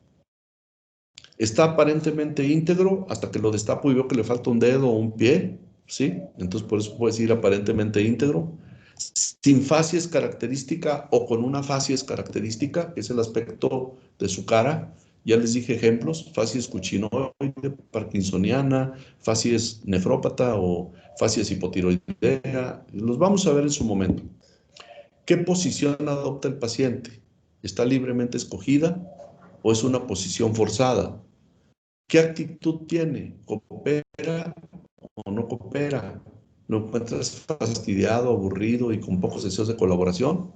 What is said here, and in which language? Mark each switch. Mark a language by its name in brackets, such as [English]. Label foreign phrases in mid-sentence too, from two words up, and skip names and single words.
[Spanish] Está aparentemente íntegro hasta que lo destapo y veo que le falta un dedo o un pie, ¿sí? Entonces por eso puedes decir aparentemente íntegro. Sin facies característica o con una facies característica, que es el aspecto de su cara. Ya les dije ejemplos, facies cuchinoide, parkinsoniana, facies nefrópata o facies hipotiroidea. Los vamos a ver en su momento. ¿Qué posición adopta el paciente? ¿Está libremente escogida o es una posición forzada? ¿Qué actitud tiene? ¿Coopera o no coopera? ¿Lo encuentras fastidiado, aburrido y con pocos deseos de colaboración?